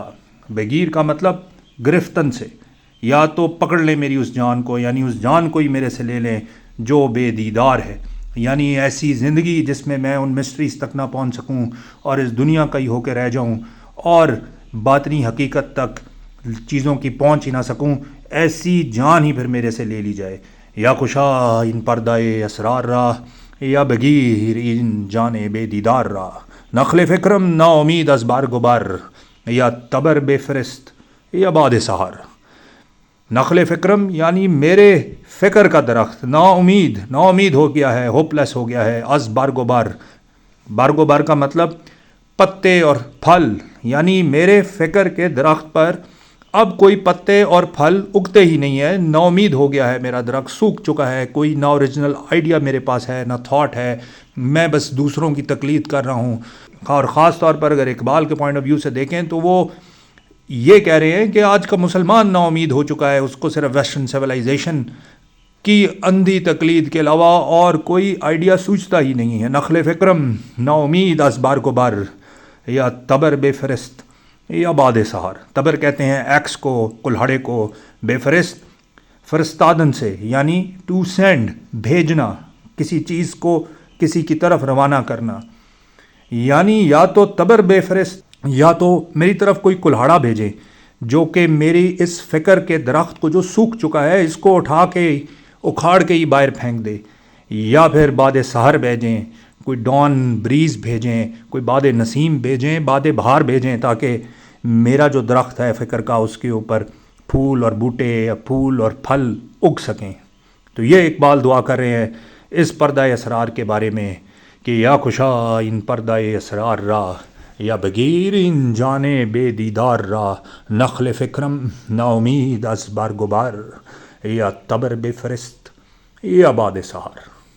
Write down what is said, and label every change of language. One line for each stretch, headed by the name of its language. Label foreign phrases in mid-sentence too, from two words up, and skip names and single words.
Urdu: بغیر کا مطلب گرفتن سے، یا تو پکڑ لیں میری اس جان کو، یعنی اس جان کو ہی میرے سے لے لیں جو بے دیدار ہے، یعنی ایسی زندگی جس میں ان مسٹریز تک نہ پہنچ سکوں اور اس دنیا کا ہی ہو کے رہ جاؤں اور باطنی حقیقت تک چیزوں کی پہنچ ہی نہ سکوں، ایسی جان ہی پھر میرے سے لے لی جائے.
Persian: یا کشا ان پردہ اسرار را، یا بگیر ان جان بے دیدار را. نخل فکرم نا امید از بار گبر، یا تبر بے فرست یا باد سحر. نخل فکرم
Urdu: یعنی میرے فکر کا درخت، نا امید ہو گیا ہے، ہوپ لیس ہو گیا ہے.
Persian: از بارگو
Urdu: بار کا مطلب پتے اور پھل، یعنی میرے فکر کے درخت پر اب کوئی پتے اور پھل اگتے ہی نہیں ہے. نا امید ہو گیا ہے میرا درخت، سوکھ چکا ہے. کوئی نہ
English: original idea
Urdu: میرے پاس ہے، نہ تھاٹ ہے. میں بس دوسروں کی تقلید کر رہا ہوں. اور خاص طور پر اگر اقبال کے
English: point of view
Urdu: سے دیکھیں تو وہ یہ کہہ رہے ہیں کہ آج کا مسلمان نا امید ہو چکا ہے، اس کو صرف
English: western civilization
Urdu: کی اندھی تقلید کے علاوہ اور کوئی آئیڈیا سوچتا ہی نہیں ہے.
Persian: نخل فکرم نا امید از بار کو بر، یا تبر بے فرست یا باد سحر.
Urdu: تبر کہتے ہیں ایکس کو، کلہاڑے کو.
Persian: بے فرست
Urdu: فرستادن سے، یعنی
English: to send,
Urdu: بھیجنا، کسی چیز کو کسی کی طرف روانہ کرنا. یعنی یا تو
Persian: تبر بے فرست،
Urdu: یا تو میری طرف کوئی کلہاڑا بھیجیں جو کہ میری اس فکر کے درخت کو جو سوکھ چکا ہے اس کو اکھاڑ کے ہی باہر پھینک دے. یا پھر
Persian: باد سحر
Urdu: بھیجیں، کوئی
English: dawn breeze
Urdu: بھیجیں، کوئی باد نسیم بھیجیں، باد بہار بھیجیں، تاکہ میرا جو درخت ہے فکر کا اس کے اوپر پھول اور بوٹے یا پھول اور پھل اگ سکیں. تو یہ اقبال دعا کر رہے ہیں اس پردہ اسرار کے بارے میں کہ
Persian: یا کشا ان پردہ اسرار را، یا بگیر ان جانے بے دیدار را. نخل فکرم نا امید از بار گبار، یا تبر بے فرست یا باد سحر.